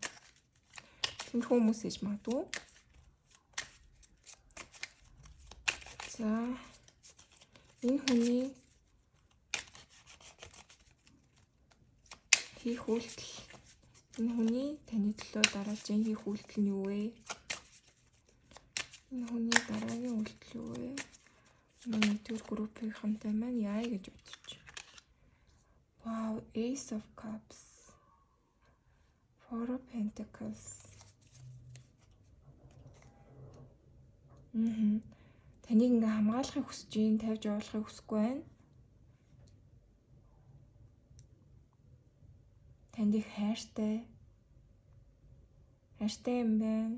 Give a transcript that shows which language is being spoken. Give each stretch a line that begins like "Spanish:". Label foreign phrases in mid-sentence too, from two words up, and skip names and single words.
Mongolian: Тийм хүмүүс ээж магадгүй. За энэ хүний хийх үйлдэл энэ хүний таны төлөө дараалж хийх үйлдэл нь юу вэ? Энэ хүний дараагийн үйлдэл юу вэ? Нэгдүгээр группийн хамтай маань яа гэж бодчих.
English: Wow, Ace of Cups. Four of Pentacles.
Mongolian: Таныг ингээ хамгаалахыг хүсэж юм, тавьж явуулахыг хүсэхгүй байна. Танд их хайртай юм байна.